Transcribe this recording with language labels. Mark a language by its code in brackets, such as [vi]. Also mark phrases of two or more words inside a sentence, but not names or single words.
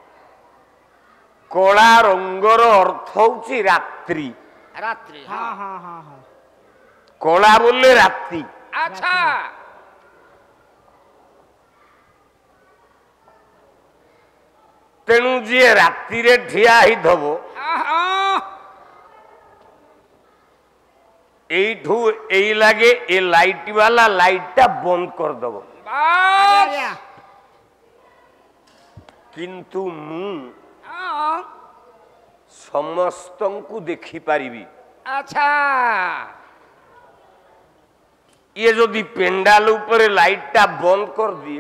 [or] କଳା ରଙ୍ଗର ଅର୍ଥ ହଉଛି ରାତ୍ରି। ରାତ୍ରି ହଁ ହଁ ହଁ ହଁ ହଁ କଳା ବୋଲେ ରାତି। ଆଚ୍ଛା ତେଣୁ ଯିଏ ରାତିରେ ଠିଆ ହେଇଥବ ହଁ ହଁ ଏଇଠୁ ଏଇ ଲାଗେ ଏ ଲାଇଟ ବାଲା ଲାଇଟଟା ବନ୍ଦ କରଦବ। ଆଜ୍ଞା ବାସ୍ ଆଜ୍ଞା কিন্তু ମୁଁ ହଁ ସମସ୍ତଙ୍କୁ ଦେଖିପାରିବି। ଆଚ୍ଛା ଇଏ ଯଦି ପେଣ୍ଡାଲ ଉପରେ ଲାଇଟଟା ବନ୍ଦ କରିଦିଏ